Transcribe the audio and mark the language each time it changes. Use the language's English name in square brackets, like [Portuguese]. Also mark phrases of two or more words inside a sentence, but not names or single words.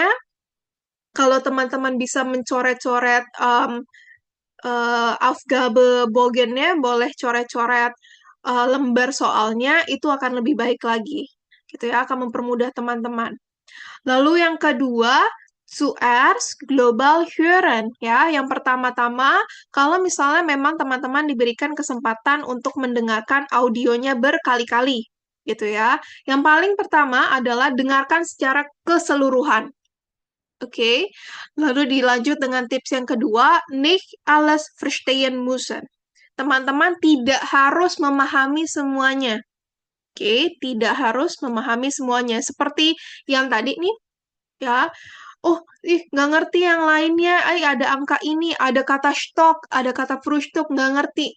[Indonesian] Kalau teman-teman bisa mencoret-coret Aufgabe-Bogennya, boleh coret-coret lembar soalnya, itu akan lebih baik lagi. Gitu ya, akan mempermudah teman-teman. Lalu yang kedua, [German] zuerst global hören ya. [Indonesian] Yang pertama-tama, kalau misalnya memang teman-teman diberikan kesempatan untuk mendengarkan audionya berkali-kali gitu ya. Yang paling pertama adalah dengarkan secara keseluruhan. Oke. Lalu dilanjut dengan tips yang kedua, [German] nicht alles verstehen müssen. [Indonesian] Teman-teman tidak harus memahami semuanya. Oke, tidak harus memahami semuanya. Seperti yang tadi nih, ya. Oh, nggak ngerti yang lainnya. Ada angka ini, ada kata stock, ada kata Frühstück, nggak ngerti.